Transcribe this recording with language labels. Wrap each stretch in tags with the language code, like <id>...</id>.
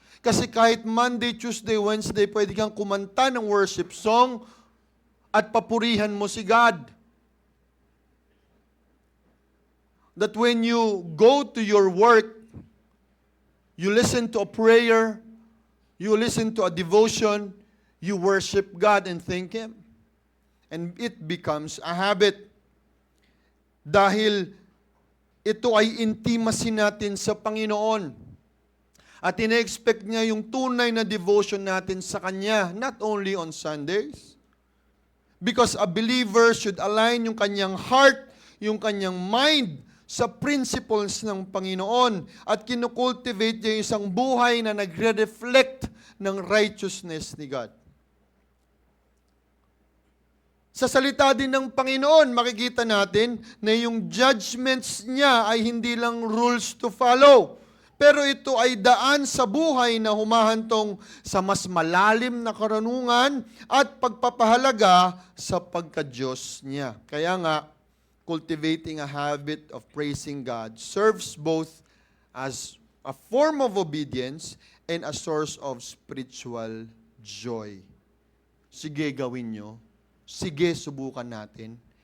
<tl>Kasi kahit Monday, Tuesday, Wednesday, pwede kang kumanta ng worship song at papurihan mo si God.</tl> <en>That when you go to your work, you listen to a prayer, you listen to a devotion, you worship God and thank Him. And it becomes a habit.</en> <tl>Dahil ito ay intimacy natin sa Panginoon. At ina-expect niya yung tunay na devotion natin sa Kanya,</tl> <en>not only on Sundays. Because a believer should align</en> <tl>yung kanyang heart, yung kanyang mind, sa principles ng Panginoon at kinukultivate niya isang buhay na nagre-reflect ng righteousness ni God. Sa salita din ng Panginoon, makikita natin na yung judgments niya ay hindi lang</tl> <en>rules to follow,</en> <tl>pero ito ay daan sa buhay na humahantong sa mas malalim na karunungan at pagpapahalaga sa pagka-Diyos niya. Kaya nga,</tl> <en>cultivating a habit of praising God serves both as a form of obedience and a source of spiritual joy.</en> <tl>Sige, gawin nyo. Sige, subukan natin.</tl>